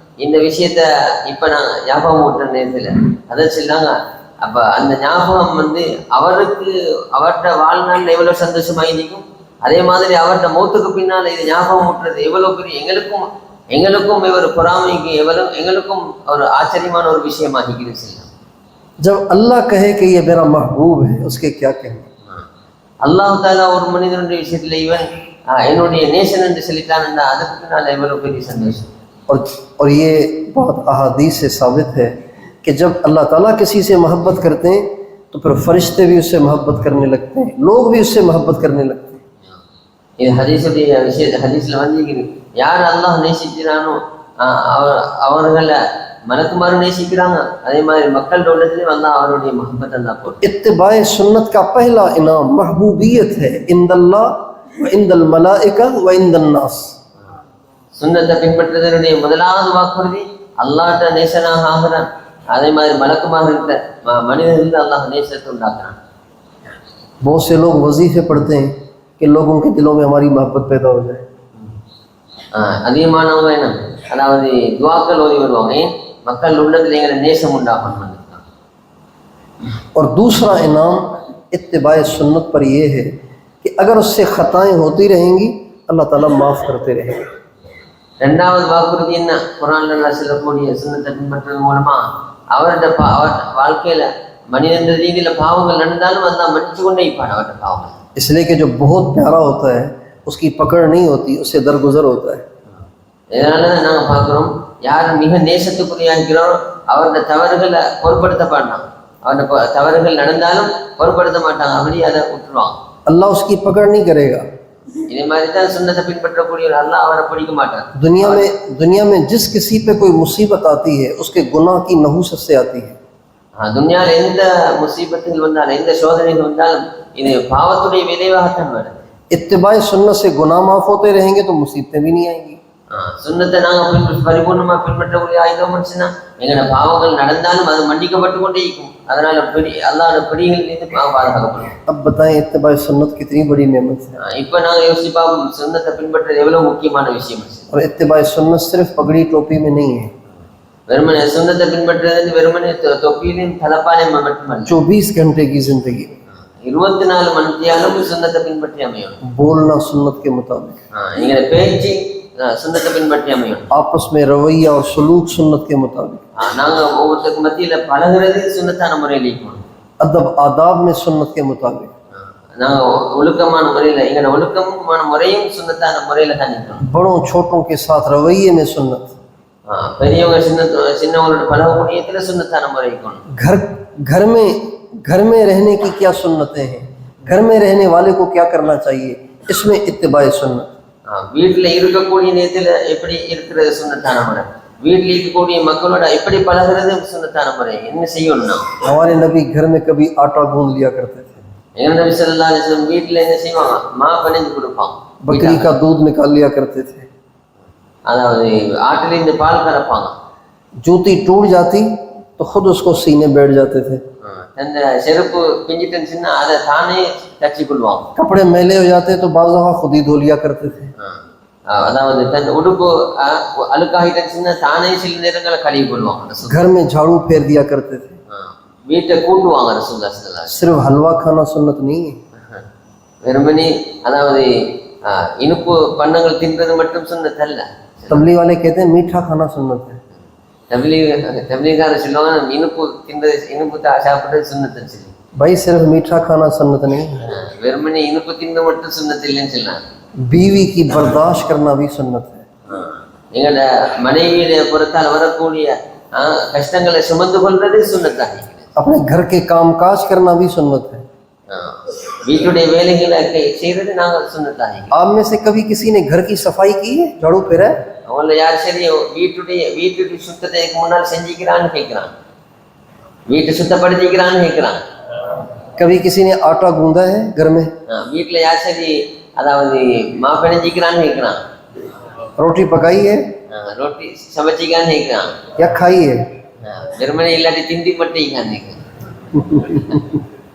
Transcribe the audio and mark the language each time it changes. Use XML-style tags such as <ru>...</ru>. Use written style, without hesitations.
<ta>இந்த விஷயத்த இப்ப நான் ஞாபகம் ஊட்டுற நேரத்துல அதை சொல்லாங்க. அப்ப அந்த ஞாபகம் வந்து அவர்கிட்ட வாழ்நாள் எவ்வளவு சந்தோஷமாயிருக்கும், அதே மாதிரி அவர்கிட்ட மௌத்துக்கு பின்னால் இது ஞாபகம் ஊட்டுறது எவ்வளவு பெரிய எங்களுக்கும் இவர் பொறாமைக்கு எங்களுக்கும் ஒரு ஆச்சரியமான ஒரு விஷயமாகிக்குது சொல்லலாம்.</ta> <hi>जब अल्लाह कहे कि ये मेरा महबूब है, उसके क्या कहना?</hi> <ta>அல்லாஹ் தாலா ஒரு மனிதனுடைய விஷயத்துல இவன் என்னுடைய நேசன் என்று சொல்லிட்டான், அதுக்கு பின்னால் எவ்வளவு பெரிய சந்தோஷம்.</ta> <hi>और ये बात अहादीस से साबित है कि जब अल्लाह ताला किसी से मोहब्बत करते हैं तो फिर फरिश्ते भी उससे मोहब्बत करने लगते हैं, लोग भी उससे मोहब्बत करने लगते हैं.</hi> <ta>இது ஹதீஸ்ல வந்து யார் அல்லாஹ் நேசிக்கிறானோ அவர்களை மலக்குமாரும் நேசிக்கிறாங்க, அதே மாதிரி மக்கள் உள்ளத்திலே வந்து அவருடைய முஹப்பத் அல்லாஹ் போட்டு.</ta> <hi>इत्तिबाए सुन्नत का पहला इनाम महबूबियत है इंदल्लाह व इंदल मलाइका व इंदन नास.</hi> <ta>சுன்னத்தை பின்பற்றுவதனுடைய முதலாவது வாக்குறுதி அல்லாஹ்ட்ட நேசனாக ஆகிறான், அதே மாதிரி மலக்குமார்கிட்ட மனிதர்கள் அல்லாஹ் நேசத்தை உண்டாக்குறான்.</ta> <hi>बहुत से लोग वजीफे पढ़ते हैं कि लोगों के दिलों में हमारी मोहब्बत पैदा हो जाए.</hi> <ta>அதிகமானவங்க என்ன, அதாவது துவாக்கள் ஓதி வருவாங்க, ஏன் மக்கள் உள்ளத்தில் எங்களை நேசம் உண்டாகணும்.</ta> <hi>और दूसरा इनाम इत्तिबाए सुन्नत पर यह है कि अगर उससे खताएं होती रहेंगी अल्लाह ताला माफ़ करते रहेंगे.</hi> <ta>ரெண்டாவது வாக்குறுதி என்ன, குர்ஆன்ல அல்லாஹ் சொல்லக்கூடிய சுன்னத்தை பின்பற்றுவதன் மூலமா அவருடைய வாழ்க்கையில மனிதன் ரீதியில பாவங்கள் நடந்தாலும் அல்லாஹ் மன்னிச்சு கொண்டே இருப்பான் அவருடைய பாவங்கள்.</ta> <hi>इसलिए कि जो बहुत प्यारा होता है उसकी पकड़ नहीं होती, उससे दरगुजर होता है.</hi> <ta>இதனால நாங்க பார்க்கிறோம், யார் மிக நேசத்துக்குரிய இருக்கிறாரோ அவருடைய தவறுகளை பொருட்படுத்த மாட்டாங்க, அவருடைய தவறுகள் நடந்தாலும் பொருட்படுத்த மாட்டாங்க, அப்படி அதை விட்டுருவாங்க.</ta> <hi>अल्लाह उसकी पकड़ नहीं करेगा.</hi> <ta>இதே மாதிரி தான் சுன்னத்தை பின்பற்றக்கூடிய அல்லாஹ் அவரை பிடிக்க மாட்டார்.</ta> <hi>दुनिया में जिस किसी पे कोई मुसीबत आती है उसके गुनाह की नहूसत से आती है.</hi> <ta>துன்யால எந்த முசீபத்துகள் வந்தாலும் எந்த சோதனைகள் வந்தாலும் இது பாவத்துடைய விளைவாகத்தான் வருது.</ta> <hi>इत्तिबाए सुन्नत से गुनाह माफ होते रहेंगे तो मुसीबतें भी नहीं आएंगी.</hi> <ta>சுன்னத்தை நாங்க பரிபூர்ணமா பின்பற்றக்கூடிய ஆயுதம் சொன்னா எங்களோட பாவங்கள் நடந்தாலும் அது மன்னிக்கப்பட்டு கொண்டே இருக்கும், அதனால அல்லாஹ்வுடைய பிடிகளிலிருந்து பாதுகாக்கப்படும்.</ta> <hi>अब बताएं इत्तिबाए सुन्नत कितनी बड़ी नेमत है.</hi> <ta>இப்ப நாங்க யோசிப்பா சுன்னத்தை பின்பற்றது எவ்வளவு முக்கியமான விஷயம்.</ta> <hi>और इत्तिबाए सुन्नत सिर्फ पगड़ी टोपी में नहीं है.</hi> <ta>வெறுமனே சுன்னத்தை பின்பற்றுறது வெறுமனே தொப்பியிலும் தலப்பாலையும் மட்டுமல்ல,</ta> <hi>24 घंटे की जिंदगी</hi> <ta>24 மணித்தியாலும் சுன்னத்தை பின்பற்றி அமையும்.</ta> <hi>बोलना सुन्नत के मुताबिक,</hi> <ta>எங்களோட பேச்சு சுன்னத்தை பின்பற்றி அமையும்.</ta> <hi>आपस में रवैया और सलूक सुन्नत के मुताबिक,</hi> <ta>நாங்க ஒவ்வொருத்தருக்கு மத்தியில பழகுறது சுன்னத்தான முறையில் இருக்கணும்.</ta> <hi>अदब आदाब में सुन्नत के मुताबिक,</hi> <ta>நாங்க ஒழுக்கமான முறையில எங்களோட ஒழுக்கமான முறையும் சுன்னத்தான முறையில தான் இருக்கணும்.</ta> <hi>बड़ों छोटों के साथ रवैये में सुन्नत,</hi> <ta>பெரியவங்க சின்னவங்களோட பழகக்கூடியத்துல சுன்னத்தான முறை இருக்கணும்.</ta> <hi>घर में रहने की क्या सुन्नतें हैं, घर में रहने वाले को क्या करना चाहिए, इसमें इत्तिबाए सुन्नत.</hi> <ta>வீட்டுல இருக்கக்கூடிய நேரத்துல எப்படி இருக்கிறது சுன்னத்தான முறை, வீட்டுல இருக்கக்கூடிய மக்களோட எப்படி பழகிறது சுன்னத்தான முறை, என்ன செய்யணும்னா</ta> <hi>हमारे नबी घर में कभी आटा गूंद लिया करते थे,</hi> <ta>எங்க நபி ஸல்லல்லாஹு அலைஹி வஸல்லம் வீட்டுல என்ன செய்வாங்க, மா பனைஞ்சு கொடுப்பாங்க,</ta> <hi>बकरी का दूध निकाल लिया करते थे,</hi> <ta>அதாவது ஆட்டில இருந்து பால் கறப்பாங்க.</ta> <hi>जूती टूट जाती तो खुद उसको सीने बैठ जाते थे,</hi> <ta>அந்த செருப்பு பிஞ்சிட்டுச்சுன்னா அதை தானே தச்சு கொள்வாங்க.</ta> <hi>कपड़े मैले हो जाते तो बाज़ दफ़ा खुद ही धो लिया करते थे.</hi> <ta>அதாவது தன் உடுப்பு அழுக்காகிட்டுச்சுன்னா தானே சில நேரங்களை கழுவி கொள்வாங்க.</ta> <hi>घर में झाड़ू फेर दिया करते थे.</hi> <ta>வீட்டை கூட்டுவாங்க ரசூலுல்லாஹி ஸல்லல்லாஹு அலைஹி வஸல்லம்.</ta> <hi>सिर्फ हलवा खाना सुन्नत नहीं है.</hi> <ta>வெறுமனே அதாவது இனிப்பு பண்டங்கள் தின்றது மட்டும் சுன்னத் அல்ல.</ta> <hi>तबलीग वाले कहते हैं मीठा खाना सुन्नत है.</hi> <ta>तबलीगार சொல்லுவாங்க இனிப்பு தின்றது இனிப்பு சாப்பிடுறது சுன்னத்துன்னு சொல்லி.</ta> <hi>भाई सिर्फ मीठा खाना सुन्नत नहीं है,</hi> <ta>வெறுமனே இனிப்பு தின்றது மட்டும் சுன்னத் இல்லைன்னு சொல்லலாம்.</ta> <hi>बीवी की बर्दाश्त करना भी सुन्नत है.</hi> <ta>எங்களோட மனைவியை பொறுத்தால் வரக்கூடிய கஷ்டங்களை சுமந்து கொள்றது சுன்னத்தாக.</ta> <hi>अपने घर के कामकाज करना भी सुन्नत है.</hi> <ta>வீட்டுடைய வேலைகளை செய்யறது நாங்க சுன்னத்தாக.</ta> <hi>आप में से कभी किसी ने घर की सफाई की है, झाड़ू फेरा है?</hi> <ta>அவங்கள யார் சரி வீட்டுடைய சுத்தத்தை முன்னால் செஞ்சுக்கிறான்னு கேட்கிறான், வீட்டை சுத்தப்படுத்திக்கிறான்னு கேட்கிறான்.</ta> <hi>कभी किसी ने आटा गूंदा है घर में?</hi> <ta>வீட்டுல யார் சரி அதாவது மா பிணைஞ்சிக்கிறான்னு கேட்கிறான்,</ta> <hi>रोटी पकाई है</hi> <ta>ரொட்டி சமைச்சிக்கான்னு கேட்கிறான்,</ta> <hi>या खाई है?</hi> <ta>வெறுமனே இல்லாட்டி திண்டி மட்டும் கேட்கிறான்.</ta>